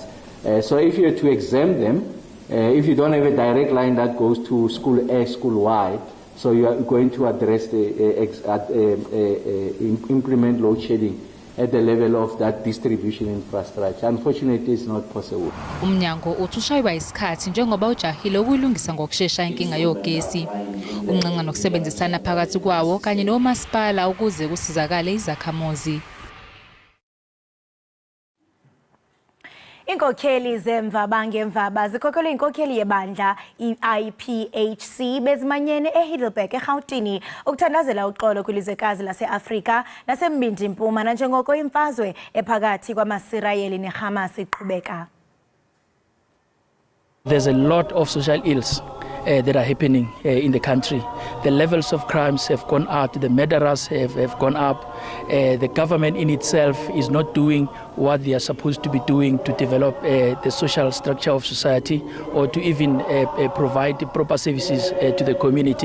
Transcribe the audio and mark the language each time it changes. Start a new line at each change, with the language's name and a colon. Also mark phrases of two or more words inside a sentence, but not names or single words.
English: So if you are to exempt them, if you don't have a direct line that goes to school A, school Y, so you are going to address implement load shedding at the level of that distribution infrastructure. Unfortunately, it's not possible.
Zulu: Umnyango uthi ushaywa isikhathi njengoba ujahile ukuyilungisa ngokushesha inkinga yogesi. Unqanqa nokusebenzisana phakathi kwawo kanye nomasipala ukuze kusizakale izakhamuzi. Inkokheli zemvaba ngemvaba zikhokhelwe inkokheli yebandla i-IPHC bezimanyene eHeidelberg eGauteng ukuthandazela uxolo kwilizwekazi lase-Afrika nasembindi mpuma nanjengoko imfazwe ephakathi kwamaSirayeli neHamas iqhubeka.
English: There's a lot of social ills that are happening in the country. The levels of crimes have gone up, the murderers have gone up. The government in itself is not doing what they are supposed to be doing to develop the social structure of society or to even provide the proper services to the community.